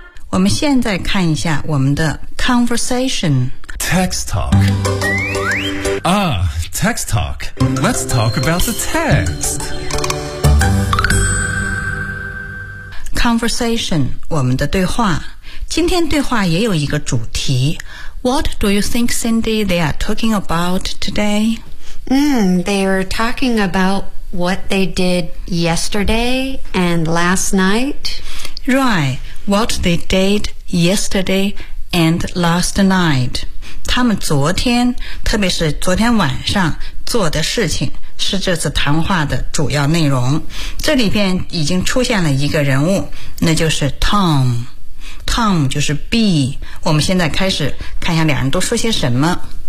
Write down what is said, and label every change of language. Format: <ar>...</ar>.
<zh>我们现在看一下我们的Conversation.</zh> <en>Text talk. Text talk. Let's talk about the text.</en> <zh>Conversation, 我们的对话。今天对话也有一个主题。</zh> <en>What do you think, Cindy, they are talking about today? They are talking about what they did yesterday and last night. Right, what they did yesterday and last night.</en> <zh>他们昨天，特别是昨天晚上做的事情是这次谈话的主要内容。这里边已经出现了一个人物，那就是 Tom。 Tom 就是 B。我们现在开始看一下两人都说些什么。</zh>